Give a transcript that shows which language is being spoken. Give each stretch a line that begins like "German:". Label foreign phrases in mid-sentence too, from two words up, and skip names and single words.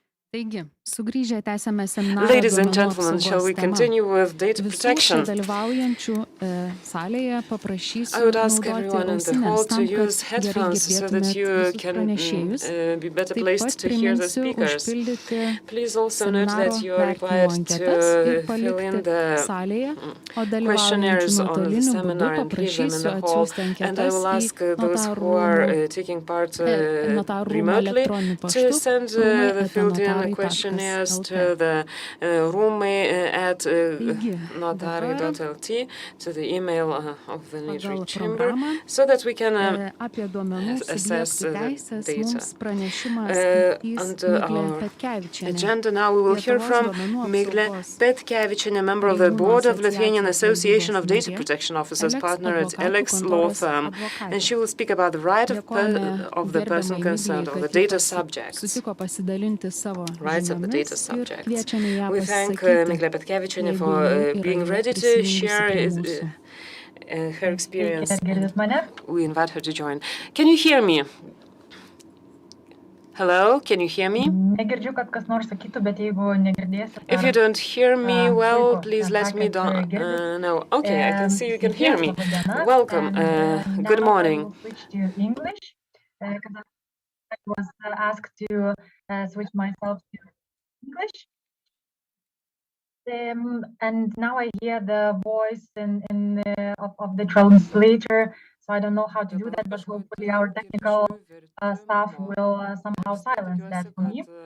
Lithuanian: Taigi, sugrįžę tęsėme seminarą
English: Ladies and
Lithuanian: duomenų
English: gentlemen, shall we
Lithuanian: apsaugos tema.
English: continue with data
Lithuanian: Visų čia
English: protection?
Lithuanian: dalyvaujančių salėje
English: I
Lithuanian: paprašysiu
English: would ask
Lithuanian: naudoti
English: everyone in the
Lithuanian: ausines
English: hall to
Lithuanian: tam, kad
English: use
Lithuanian: gerai
English: headphones so that
Lithuanian: girdėtumėt
English: you
Lithuanian: visus
English: can
Lithuanian: pranešėjus.
English: be better
Lithuanian: Taip
English: placed
Lithuanian: pat
English: to hear the
Lithuanian: priminsiu
English: speakers.
Lithuanian: užpildyti
English: Please also note
Lithuanian: seminaro
English: that you are
Lithuanian: vertinimo
English: required
Lithuanian: anketas ir
English: to fill in
Lithuanian: palikti
English: the
Lithuanian: salėje, o dalyvaujančių
English: questionnaires on the
Lithuanian: nuotoliniu būdu
English: seminar and leave them in
Lithuanian: paprašysiu
English: the hall.
Lithuanian: atsiųsti
English: And I
Lithuanian: anketas
English: will
Lithuanian: į
English: ask those who
Lithuanian: notarų
English: are taking part
Lithuanian: notarų rūmų
English: remotely
Lithuanian: elektroniniu
English: to
Lithuanian: paštu
English: send the filled-in questionnaires
Lithuanian: rūmai@notarai.lt.
English: to the at
Lithuanian: Taigi,
English: notary.lt, to the email of the Notary
Lithuanian: pagal
English: Chamber,
Lithuanian: programą
English: so that we can
Lithuanian: apie duomenų
English: assess
Lithuanian: subjektų
English: the
Lithuanian: teisės
English: data.
Lithuanian: mums pranešimą skaitys
English: Under
Lithuanian: Miglė
English: our
Lithuanian: Petkevičienė.
English: agenda now we will hear
Lithuanian: Lietuvos
English: from
Lithuanian: duomenų
English: Miglė
Lithuanian: apsaugos
English: Petkevičienė, a member of the
Lithuanian: pareigūnų
English: board of Lithuanian
Lithuanian: asociacijos
English: Association of
Lithuanian: valdybos
English: Data
Lithuanian: narė,
English: Protection Officers,
Lithuanian: Eleks
English: partner at
Lithuanian: advokatų
English: Alex Law
Lithuanian: kontoros
English: Firm,
Lithuanian: advokatė.
English: and she will speak about the right of
Lithuanian: Dėkojame
English: the person
Lithuanian: gerbiamai
English: concerned,
Lithuanian: Miglei,
English: of the
Lithuanian: kad ji
English: data subjects.
Lithuanian: sutiko pasidalinti savo
English: Rights of the data
Lithuanian: žiniomis ir
English: subjects.
Lithuanian: kviečiame ją
English: We thank
Lithuanian: pasisakyti,
English: Miglė Petkevičienė
Lithuanian: jeigu
English: for
Lithuanian: jau yra
English: being ready to
Lithuanian: prisijungusi
English: share
Lithuanian: prie mūsų.
English: her experience.
Lithuanian: Girdit mane?
English: We invite her to join. Can you hear me? Hello, can you hear me?
Lithuanian: Negirdžiu, kad kas nors sakytų, bet jeigu negirdėsit,
English: If you don't hear me well,
Lithuanian: puiku,
English: please let me
Lithuanian: girdit.
English: know. Okay, I can see you can
Lithuanian: Sveiki,
English: hear me.
Lithuanian: laba diena.
English: Welcome. And Good now morning. I will switch to English, because I was asked to switch myself to English. And now I hear the voice of the translator, so I don't know how to do that, but hopefully our technical staff will somehow silence that for me.